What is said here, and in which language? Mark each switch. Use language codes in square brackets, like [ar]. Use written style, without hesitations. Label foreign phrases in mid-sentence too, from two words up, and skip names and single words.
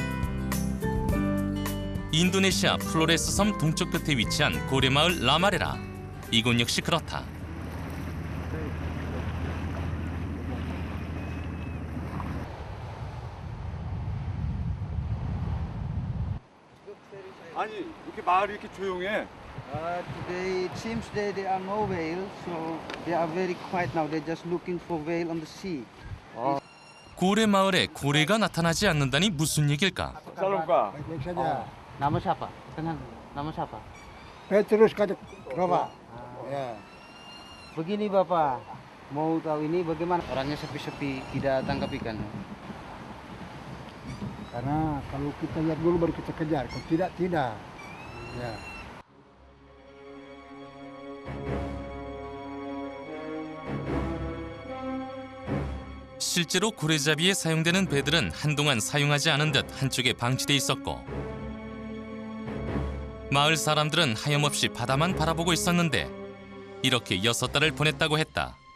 [ko] 인도네시아 플로레스 섬 동쪽 끝에 위치한 고래마을 라마레라. 이곳 역시 그렇다. 아니 이렇게 마을이 이렇게 조용해. [en] Today it seems that there are no whales, so they are very quiet now. They're just looking for whale on the sea. [ko] 고래 마을에 고래가 나타나지 않는다니 무슨 얘길까? 살롱가. [id] Baik saja. Nama siapa? Tenang. Nama siapa? Petrus kata Bapak. Ya. Begini Bapak, mau tahu ini bagaimana orangnya sepi-sepi tidak tangkap ikan? Karena kalau kita lihat dulu baru kita kejar. Kalau tidak, tidak. Ya. [ko] 실제로 고래잡이에 사용되는 배들은 한동안 사용하지 않은 듯 한쪽에 방치돼 있었고 마을 사람들은 하염없이 바다만 바라보고 있었는데 이렇게 6달을 보냈다고 했다.